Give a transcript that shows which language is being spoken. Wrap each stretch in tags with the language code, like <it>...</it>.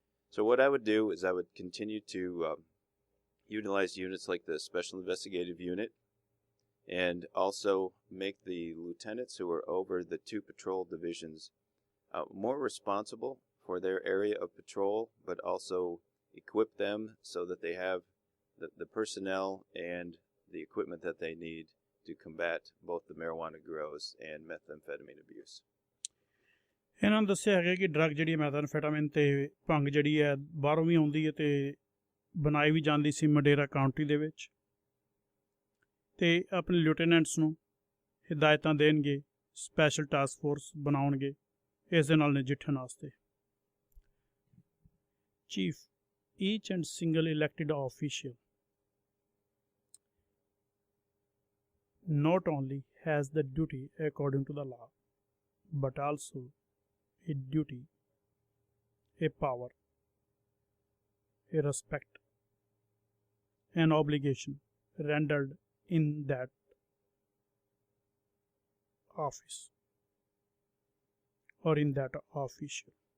<en>So what I would do is I would continue to utilize units like the Special Investigative Unit and also make the lieutenants who are over the 2 patrol divisions more responsible for their area of patrol, but also equip them so that they have the personnel and the equipment that they need to combat both the marijuana grows and methamphetamine abuse.</en> <pa>ਇਹਨਾਂ ਨੇ ਦੱਸਿਆ ਹੈਗਾ ਕਿ drug ਜਿਹੜੀ ਮੈਥਾਮਫੈਟਾਮਿਨ ਤੇ ਭੰਗ ਜਿਹੜੀ ਹੈ ਬਾਹਰੋਂ ਵੀ ਆਉਂਦੀ ਹੈ ਤੇ ਬਣਾਈ ਵੀ ਜਾਂਦੀ ਸੀ ਮਡੇਰਾ ਕਾਉਂਟੀ ਦੇ ਵਿੱਚ, ਤੇ ਆਪਣੇ ਲਿeutenants ਨੂੰ ਹਿਦਾਇਤਾਂ ਦੇਣਗੇ, ਸਪੈਸ਼ਲ ਟਾਸਕ ਫੋਰਸ ਬਣਾਉਣਗੇ ਇਸ ਦੇ ਨਾਲ ਨਜਿੱਠਣ ਵਾਸਤੇ।</pa> <en>Chief, each and single elected official not only has the duty according to the law, but also a duty, a power, a respect, an obligation rendered in that office or in that official.</en>